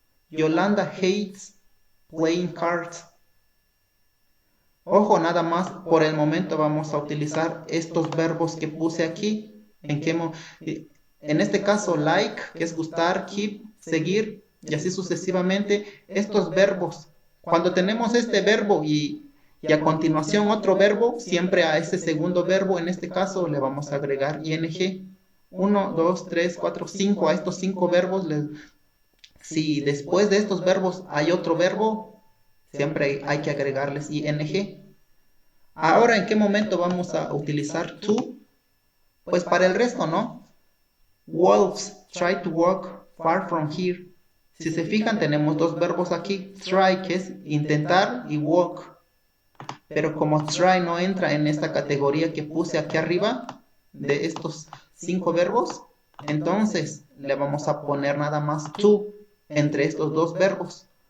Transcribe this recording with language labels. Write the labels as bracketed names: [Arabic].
[English] Yolanda hates playing cards. [Spanish] Ojo, nada más, por el momento vamos a utilizar estos verbos que puse aquí. En este caso, like, que es gustar, keep, seguir, y así sucesivamente. Estos verbos, cuando tenemos este verbo y a continuación otro verbo, siempre a ese segundo verbo, en este caso, le vamos a agregar ing. 1, 2, 3, 4, 5, a estos 5 verbos, si después de estos verbos hay otro verbo, siempre hay que agregarles ing. Ahora, ¿en qué momento vamos a utilizar to? Pues para el resto, ¿no? [English] Wolves try to walk far from here. [Spanish] Si se fijan, tenemos dos verbos aquí. Try, que es intentar, y walk. Pero como try no entra en esta categoría que puse aquí arriba, de estos 5 verbos, entonces le vamos a poner nada más to entre estos dos verbos.